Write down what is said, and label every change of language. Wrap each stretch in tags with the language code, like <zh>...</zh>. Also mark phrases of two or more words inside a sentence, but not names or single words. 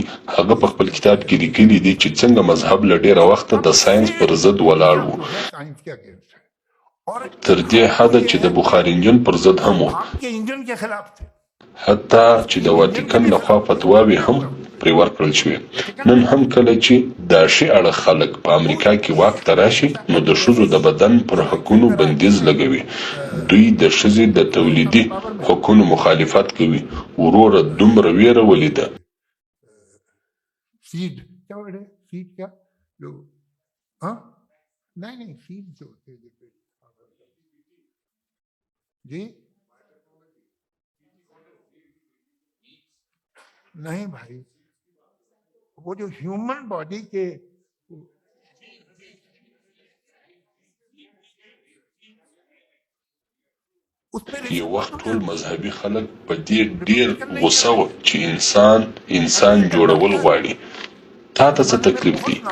<ps>هغه په خپل کتاب کې لیکلی دی چې څنګه مذهب له ډیره وخته د ساينس پر ضد ولاړ و، تر دې حده چې د بخاري انجن پر ضد هم و، حتی چې د واتیکن لخوا فتواوې هم پرې ورکړل شوې. نن هم کله چې دا شی اړه خلک په امریکا کې واک ته راشي نو د ښځو د بدن پر حقونو بندیز لګوي. دوی د ښځې د تولیدي حقونو مخالفت کوي. وروره دومره ویره ولیده.</ps> <ur>نہیں بھائی، وہ جو</ur> <en>human body</en> <ur>के</ur> <ps>یو وخت ټول مذهبي خلک په دې ډیر غوسه و چې انسان جوړول غواړي. تا ته څه تکلیف دی؟</ps>